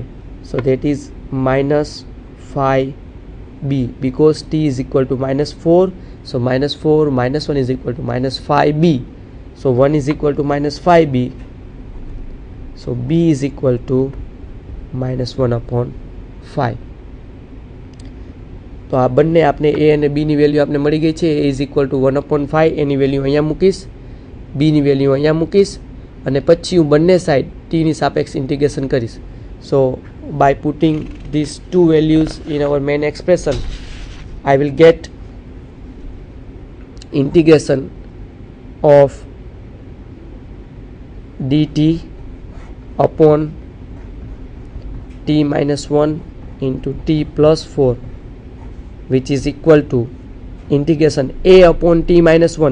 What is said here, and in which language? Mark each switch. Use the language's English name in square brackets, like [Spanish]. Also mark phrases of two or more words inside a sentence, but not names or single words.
[English] So that is -5b, because t is equal to -4. So -4 minus 1 is equal to -5b. So 1 is equal to -5b. So b is equal to -1 upon 5. [Gujarati] તો આ બંને આપણે a અને b ની વેલ્યુ આપણે મળી ગઈ છે. [English] a is equal to 1 upon 5, [Gujarati] એની વેલ્યુ અહીંયા મૂકીશ, b ની વેલ્યુ અહીંયા મૂકીશ અને પછી હું બંને સાઈડ t ની સાપેક્ષ ઇન્ટિગ્રેશન કરીશ. [English] સો by putting these two values in our main expression, I will get integration of dt upon t-1 into t+4, which is equal to integration a upon t-1.